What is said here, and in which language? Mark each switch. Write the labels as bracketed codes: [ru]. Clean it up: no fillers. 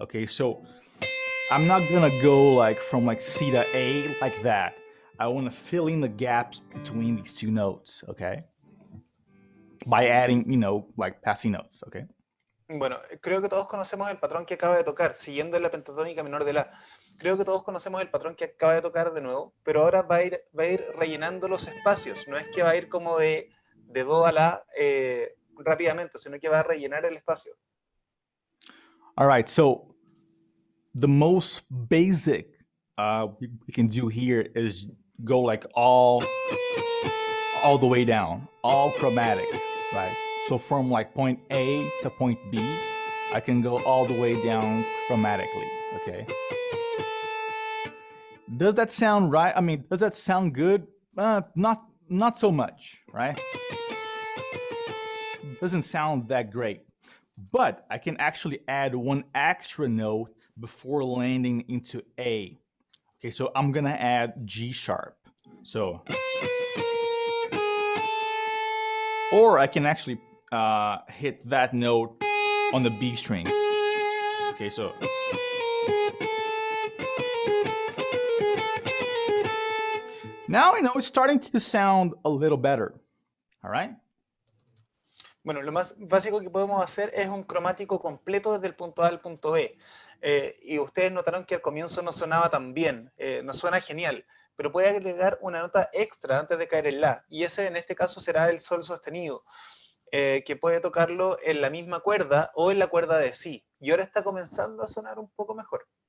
[en] Okay, so I'm not gonna go from C to A like that. I want to fill in the gaps between these two notes, okay? By adding, passing notes, okay? [es] Bueno, creo que todos conocemos el patrón que acaba de tocar, siguiendo la pentatónica menor de la. Creo que todos conocemos el patrón que acaba de tocar de nuevo, pero ahora va a ir rellenando los espacios. No es que va a ir como de do a la rápidamente, sino que va a rellenar el espacio. [en] All right, so the most basic we can do here is go all the way down, all chromatic, right? So from point A to point B, I can go all the way down chromatically, okay? Does that sound right? I mean, does that sound good? Not so much, right? Doesn't sound that great. But I can actually add one extra note before landing into A. Okay, so I'm gonna add G sharp. So, or I can actually hit that note on the B string. Okay, so. Now it's starting to sound a little better. All right? [es] Bueno, lo más básico que podemos hacer es un cromático completo desde el punto A al punto B. y ustedes notaron que al comienzo no sonaba tan bien, no suena genial, pero puede agregar una nota extra antes de caer en la, y ese en este caso será el sol sostenido, que puede tocarlo en la misma cuerda o en la cuerda de si, y ahora está comenzando a sonar un poco mejor.